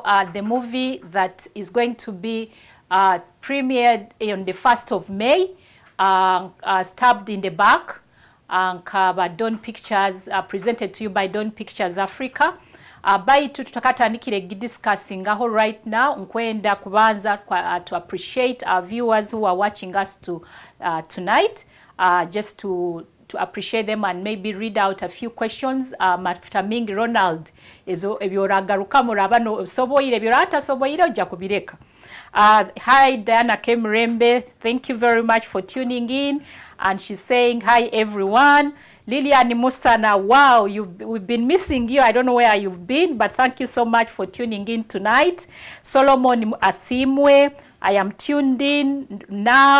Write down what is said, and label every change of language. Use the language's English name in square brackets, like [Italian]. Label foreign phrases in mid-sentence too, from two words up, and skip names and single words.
[English] The movie that is going to be premiered on the 1st of May, Stabbed in the Back, by Dawn Pictures, presented to you by Dawn Pictures Africa. [Nyoro] Baitu tutakatandikire gidiscussingaho [English] right now, [Nyoro] nkwenda kubanza [English] to appreciate our viewers who are watching us tonight, just to to appreciate them and maybe read out a few questions. [Nyoro] Mafuta mingi Ronald ezo ebyoragaruka murabano soboyire byorata soboyire ojja kubireka. [English] Hi Diana Kemrembe, thank you very much for tuning in, and she's saying hi everyone. Lilian Musana, wow, we've been missing you. I don't know where you've been, but thank you so much for tuning in tonight. Solomon Asimwe, I am tuned in now.